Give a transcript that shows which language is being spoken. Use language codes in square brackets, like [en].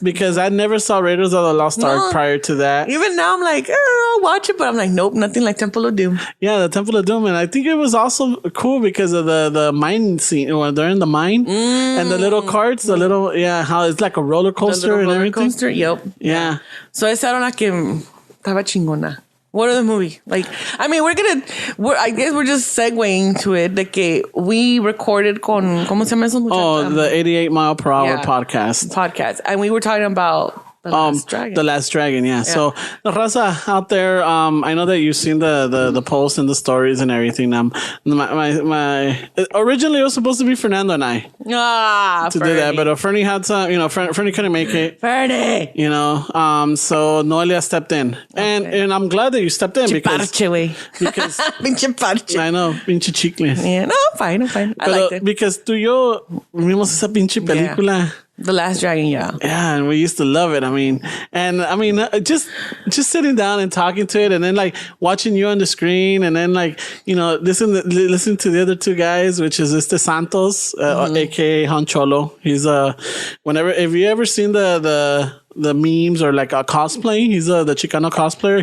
[en] Because I never saw Raiders of the Lost Ark prior to that. Even now, I'm like, I'll watch it, but I'm like, nope, nothing like Temple of Doom. Yeah, the Temple of Doom, and I think it was also cool because of the mine scene when they're in the mine and the little carts, how it's like a roller coaster and everything. Coaster, yep. Yeah. [es] So esa era una que estaba chingona. [en] What other movie? Like, I mean, I guess we're just segueing to it. [es] De que [en] we recorded [es] con, ¿cómo se llama eso? [en] Oh, the 88 mile per hour podcast. And we were talking about The Last Dragon. The Last Dragon, yeah. So, the raza out there, I know that you've seen the posts and the stories and everything. My originally it was supposed to be Fernando and I to do that, but Fernie had some, Fernie couldn't make it. Fernie! So Noelia stepped in. And I'm glad that you stepped in because [es] Pinche parche. [en] I know, [es] pinche chicle. [en] Yeah, no, I'm fine. I liked it. [es] Because tú y yo vimos esa pinche película. [en] The Last Dragon, yeah. Yeah, and we used to love it. I mean, just sitting down and talking to it, and then like watching you on the screen, and then like listen to the other two guys, which is Este Santos, aka Han Cholo. He's if you ever seen the memes or like a cosplay, he's the Chicano cosplayer.